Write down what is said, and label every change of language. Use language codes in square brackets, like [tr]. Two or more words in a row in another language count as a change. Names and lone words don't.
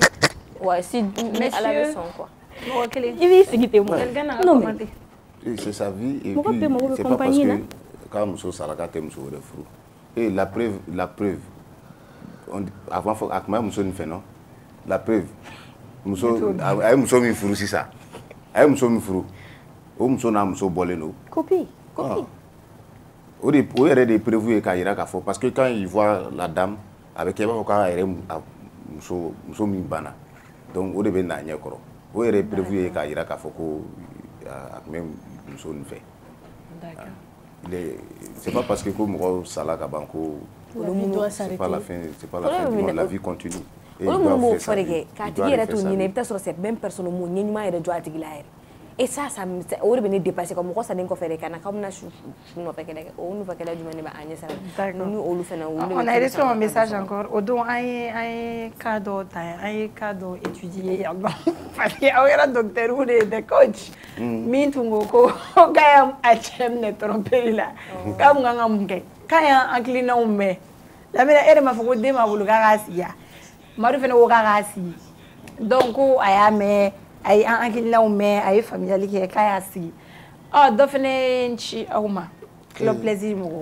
[bm] Ouais, si Ala bɛ sɔn quoi. I b'i sigi ten mɔ. [fr] Non mais c'est sa vie et [bm] mɔgɔ [fr] puis [bm] bɛɛ mago bɛ [fr] c'est pas parce [bm] compagnie na. que k'a muso sara k'a tɛ muso wɛrɛ furu. [fr] Et la preuve [bm] avant fɔ a tun bɛ muso nin fɛ [fr] non la preuve [bm] muso a ye muso min furu sisan a ye muso min furu o muso n'a muso bɔlen don. [fr] Copie. [bm] O yɛrɛ de ye prévu ye k'a jira k'a fɔ [fr] parce que quand il voit la dame [bm] a bɛ kɛ i b'a fɔ k'a yɛrɛ muso min banna donc o de bɛ na ɲɛ kɔrɔ o yɛrɛ ye prévu ye k'a jira k'a fɔ ko a tun bɛ muso nin fɛ. [fr] C'est pas parce que [bm] ko mɔgɔ sala ka ban ko [fr] c'est pas la fin du monde, la vie continue. [bm] Olu minnu b'o fɔ de kɛ k'a tigi yɛrɛ t'o ɲini i bɛ taa sɔrɔ [fr] c'est même personne [bm] m'o ɲɛ ɲuman yɛrɛ jɔ a tigi la yɛrɛ [fr] et ça [bm] o de bɛ [fr] ne dépasser [bm] ka mɔgɔ saden kɔfɛ de ka na k'aw bɛna su nɔfɛ kɛlɛ kɛ o nɔfɛ kɛlɛ jumɛn de b'a ɲɛ sira la ni olu fana [fr] on a reçu un message encore [bm] o don an ye cas dɔ ta an ye cas dɔ étudier yan nɔ [fr] parce que [bm] aw yɛrɛ docteur de ye [fr] des coach [bm] min tun ko k'a y'a cɛ minɛ tromperie la k'a mun kan ka mun kɛ k'a y'an hakilinaw mɛn lamina e de m'a fɔ ko den b'a bolo k'a k'a sigi yan Madu fana ko k'a k'a sigi donc ko a y'a mɛn a ye an hakilinaw mɛn a ye faamuyali kɛ k'a y'a sigi dɔ fana ye n ci aw ma [fr] club plaisir [bm] mɔgɔw